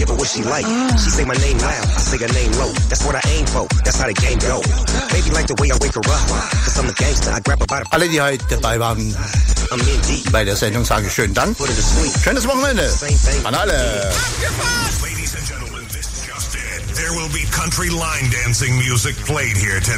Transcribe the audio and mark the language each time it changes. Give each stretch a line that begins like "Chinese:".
English: She like. She say my name loud, I say her name low. That's what I aim for, that's how the game go. Baby like the way I wake her up, cause I'm a gangster, I grab her by the...
German: Alle, die heute dabei waren bei der Sendung, sage ich schönen Dank. Schönes Wochenende an alle.
English: Ladies and gentlemen, this just in. There will be country line dancing music played here tonight.